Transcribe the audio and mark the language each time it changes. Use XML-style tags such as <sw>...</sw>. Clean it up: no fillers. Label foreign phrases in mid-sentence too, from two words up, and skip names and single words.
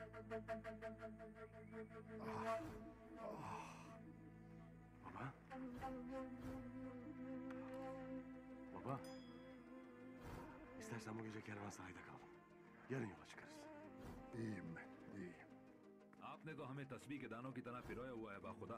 <tr>Baba? Baba? İstersen bu gece kervansarayda kalalım. Yarın yola çıkarız. İyiyim ben, iyiyim.</tr> <hi>आपने तो हमें तस्बीह के दानों की तरह पिरोया हुआ है बाखुदा।</hi>